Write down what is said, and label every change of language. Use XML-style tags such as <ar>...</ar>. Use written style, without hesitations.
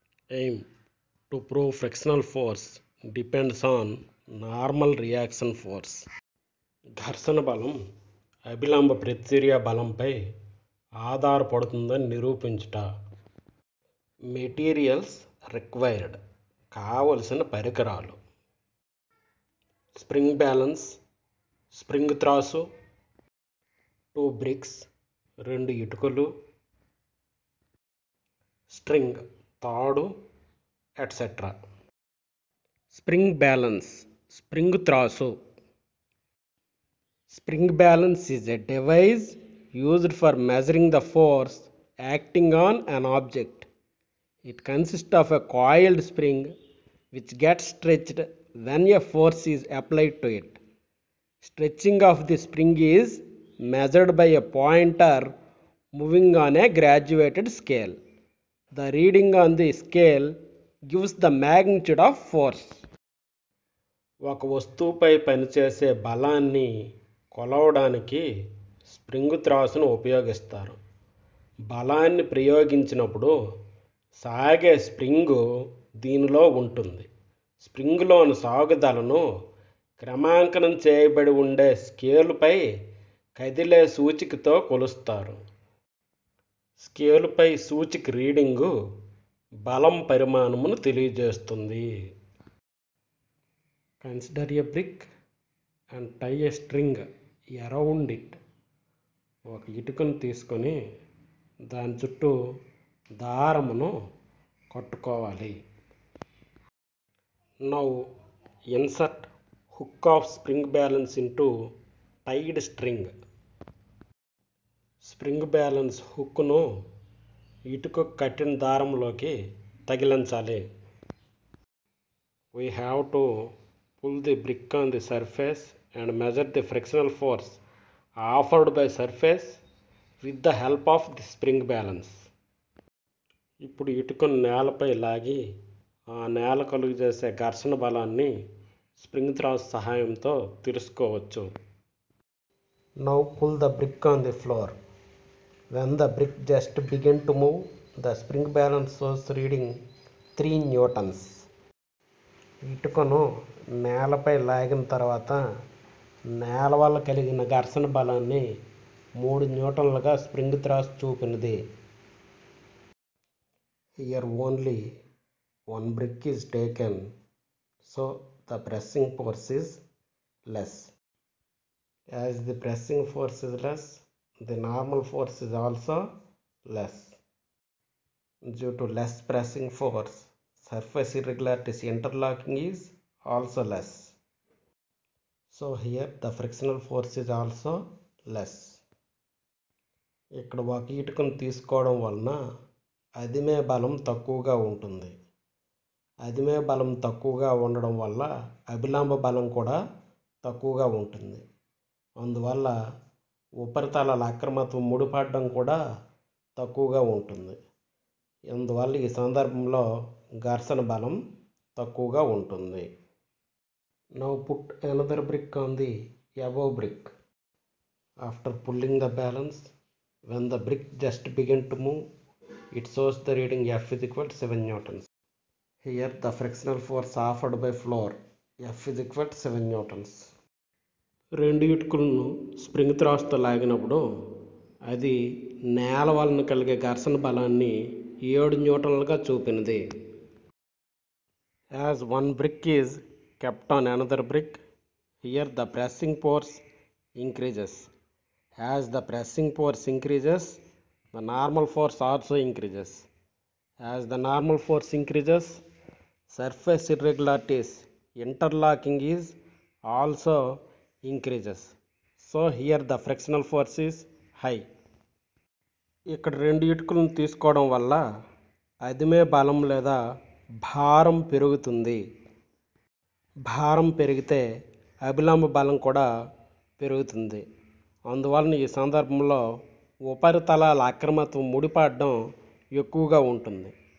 <en>aim to prove frictional force depends on normal reaction force.</en> <te>ఘర్షణ బలం అభిలంబ ప్రతిచర్య బలంపై ఆధారపడుతుందని నిరూపించుట.</te> <en>materials required</en> <te>కావలసిన పరికరాలు:</te> <en>Spring balance, spring త్రాసు, 2 bricks 2 ఇటుకలు, string తాడు, ఎట్సెట్రా. స్ప్రింగ్ బ్యాలెన్స్, స్ప్రింగ్ త్రాసు. Spring balance is a device used for measuring the force acting on an object. It consists of a coiled spring which gets stretched when a force is applied to it. Stretching of the spring is measured by a pointer moving on a graduated scale. The reading on the scale gives the magnitude of force.</en> <te>ఒక వస్తువుపై పనిచేసే బలాన్ని కొలవడానికి spring త్రాసును ఉపయోగిస్తారు. బలాన్ని ప్రయోగించినప్పుడు సాగే spring దీనిలో ఉంటుంది. స్ప్రింగులోని సాగుదలను క్రమాంకనం చేయబడి ఉండే స్కేలుపై కదిలే సూచికతో కొలుస్తారు. స్కేలుపై సూచిక రీడింగు బలం పరిమాణమును తెలియజేస్తుంది.</te> <en>Consider a brick and tie a string around it.</en> <te>ఒక ఇటుకను తీసుకొని దాని చుట్టూ దారమును కట్టుకోవాలి.</te> <en>Now insert hook of spring balance into tied string.</en> <te>Spring balance హుక్ను ఇటుక కట్టిన దారంలోకి తగిలించాలి.</te> <en>We have to pull the brick on the surface and measure the frictional force offered by surface with the help of the spring balance.</en> <te>ఇప్పుడు ఇటుకను నేలపై లాగి ఆ నేల కలుగు చేసే ఘర్షణ బలాన్ని స్ప్రింగ్ త్రాస్ సహాయంతో తెలుసుకోవచ్చు.</te> <en>Now pull the brick on the floor. When the brick just begin to move, the spring balance shows reading 3 newtons.</en> <te>ఇటుకను నేలపై లాగిన తర్వాత నేల వల్ల కలిగిన ఘర్షణ బలాన్ని 3 న్యూటన్లుగా spring త్రాస్ చూపినది.</te> <en>Here only one brick is taken, so the pressing force is less. As the pressing force is less, the normal force is also less. Due to less pressing force, surface irregularities interlocking is also less. So here the frictional force is also less.</en> <te>ఇక్కడ ఒక ఇటుకను తీసుకోవడం వలన అదిమే బలం తక్కువగా ఉంటుంది. అదిమే బలం తక్కువగా ఉండడం వల్ల అభిలంబ బలం కూడా తక్కువగా ఉంటుంది. అందువల్ల ఉపరితలాల అక్రమత్వం ముడిపడడం కూడా తక్కువగా ఉంటుంది. అందువల్ల ఈ సందర్భంలో ఘర్షణ బలం తక్కువగా ఉంటుంది.</te> <en>Now put another brick on the above brick. After pulling the balance, when the brick just begin to move, it shows the reading F is equal to 7 newtons. Here the frictional force offered by floor F is equal to 7 newtons.</en> <te>2 ఇటుకలను spring త్రాస్తో లాగినప్పుడు అది నేల వలన కలిగే ఘర్షణ బలాన్ని 7 న్యూటన్లుగా చూపినది.</te> <en>As one brick is kept on another brick, here the pressing force increases. As the pressing force increases, the normal force also increases. As the normal force increases, surface irregularities interlocking is also increases. So here the frictional force is high.</en> <te>ఇక్కడ 2 ఇటుకలను తీసుకోవడం వల్ల అదిమే బలం లేదా భారం పెరుగుతుంది. భారం పెరిగితే అభిలంబ బలం కూడా పెరుగుతుంది. అందువలన ఈ సందర్భంలో ఉపరితలాల అక్రమత్వం ముడిపడడం ఎక్కువగా ఉంటుంది.</te>